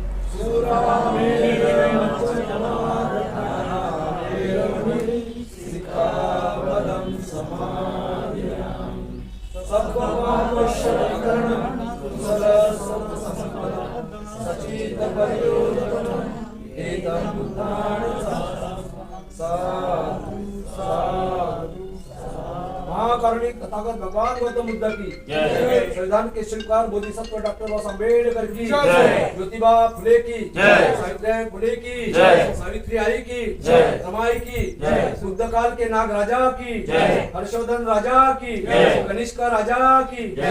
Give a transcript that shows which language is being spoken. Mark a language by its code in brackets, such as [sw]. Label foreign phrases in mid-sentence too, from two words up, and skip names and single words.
[pi] सुरामेरमचमादधाना वेरमणि सिक्खापदं समादियामि। सत्त्वमात्मशरणं कुशलसत्त्वसम्पदं सचित्तपरियोजनं एतं बुद्धान् साधु साधु। [hi] महाकारुणिक तथागत भगवान गौतम बुद्ध की जय। संविधान के शिल्पकार बोधिसत्व डॉक्टर बाबा साहब अम्बेडकर की जय। ज्योतिबा फुले की जय। सावित्रीबाई फुले की जय। सावित्री आई की जय। रमाई की जय। बुद्ध काल के नाग राजा की जय। हर्षवर्धन राजा की जय। कनिष्क राजा की जय।